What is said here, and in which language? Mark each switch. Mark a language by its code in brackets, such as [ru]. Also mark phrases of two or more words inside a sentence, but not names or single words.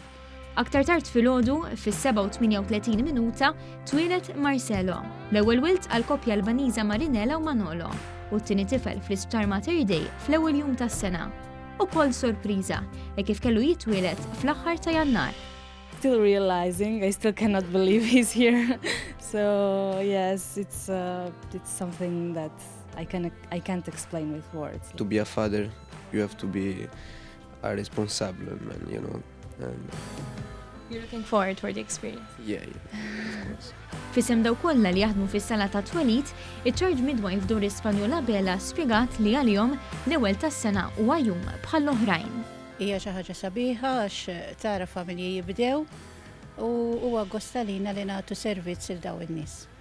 [mt] Aktar tard filgħodu, fis-7:38 minuta, twilet Marcelo, l-ewwel wild għall-koppja Albaniża Marinella u Manolo, u t-tieni tifel fl-Isptar Mater Dei fl-ewwel jum tas-sena. Ukoll sorpriża kif kellu jitwielet fl-aħħar ta' Jannar. [en] Still realizing, I still cannot believe he's here. So yes, it's something that I can't explain with words. To be a father, you have to be a responsible man, you know. And You're looking forward for the experience. yeah, of course. [mt] Fisem daw kollha li jaħdmu fis-sala ta' twelid, iċ- [en] charge midwife [mt] dur Ispanjola Bela spjegat li għalihom l-ewwel tas-sena huwa jum bħal oħrajn. Hija xi ħaġa sabiħa għax tara familji jibdew u huwa gost għalina li nagħtu servizz il daw in-nies.